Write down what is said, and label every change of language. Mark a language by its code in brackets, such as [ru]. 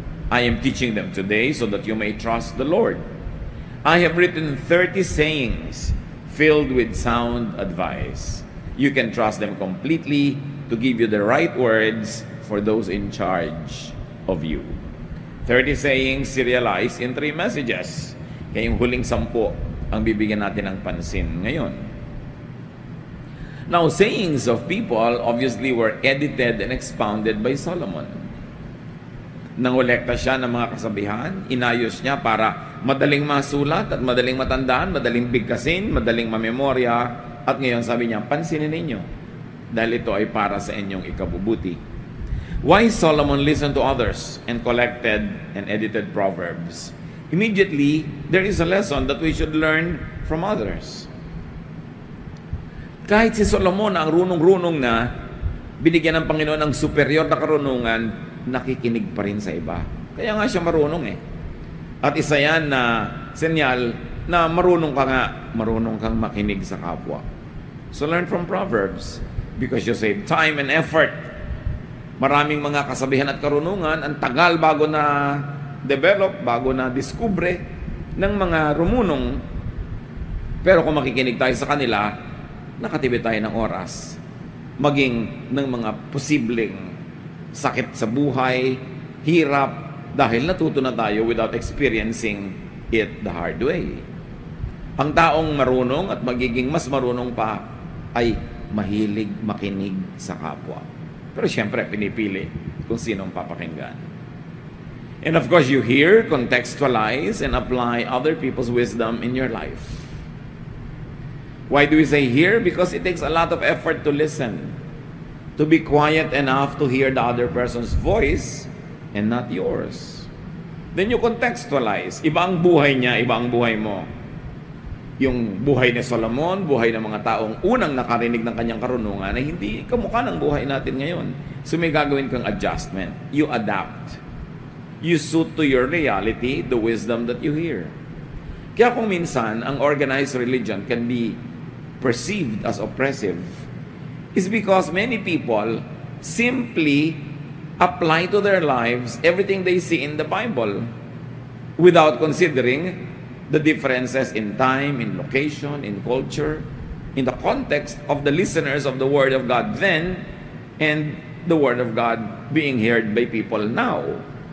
[en] I am teaching them today so that you may trust the Lord. I have written 30 sayings filled with sound advice. You can trust them completely to give you the right words for those in charge of you. 30 sayings serialized in 3 messages. [tl] Kaya yung huling 10 ang bibigyan natin ng pansin ngayon. [en] Now, sayings of people obviously were edited and expounded by Solomon. [tl] Nangolekta siya ng mga kasabihan, inayos niya para madaling masulat at madaling matandaan, madaling bigkasin, madaling mamemorya, at ngayon sabi niya, pansinin ninyo dahil ito ay para sa inyong ikabubuti. [en] Why Solomon listened to others and collected and edited Proverbs? Immediately, there is a lesson that we should learn from others. [tl] Kahit si Solomon ang runong-runong na, binigyan ng Panginoon ng superior na karunungan, nakikinig pa rin sa iba. Kaya nga siya marunong eh. At isa yan na senyal na marunong kang makinig sa kapwa. [en] So learn from Proverbs because you save time and effort. [tl] Maraming mga kasabihan at karunungan, ang tagal bago na develop, bago na diskubre ng mga rumunong. Pero kung makikinig tayo sa kanila, nakatipid tayo ng oras. Maging ng mga posibleng sakit sa buhay, hirap, dahil natuto na tayo [en] without experiencing it the hard way. [tl] Ang taong marunong at magiging mas marunong pa ay mahilig makinig sa kapwa. Pero siyempre, pinipili kung sinong papakinggan. [en] And of course, you hear, contextualize, and apply other people's wisdom in your life. Why do we say hear? Because it takes a lot of effort to listen. To be quiet enough to hear the other person's voice and not yours. Then you contextualize. [tl] Iba ang buhay niya, iba ang buhay mo. Yung buhay ni Solomon, buhay ng mga taong unang nakarinig ng kanyang karunungan ay hindi kamukha ng buhay natin ngayon. So may gagawin kang adjustment. [en] You adapt. You suit to your reality the wisdom that you hear. [tl] Kaya kung minsan, ang [en] organized religion can be perceived as oppressive, is because many people simply apply to their lives everything they see in the Bible without considering the differences in time, in location, in culture, in the context of the listeners of the Word of God then and the Word of God being heard by people now.